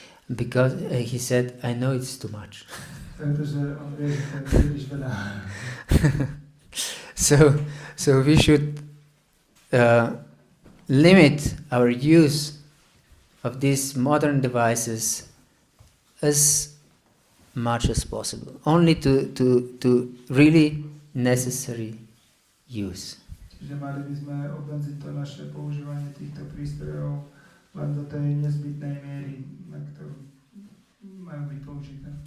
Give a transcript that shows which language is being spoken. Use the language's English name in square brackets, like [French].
[English] Because he said, I know it's too much. [Slovak] Pretože on vie, že to je príliš veľa. [English] So we should limit our use of these modern devices as much as possible, only to really necessary use. [Slovak] Čiže mali by sme obmedziť to naše používanie týchto prístrojov len do tej nezbytnej miery, na ktorú majú byť použité.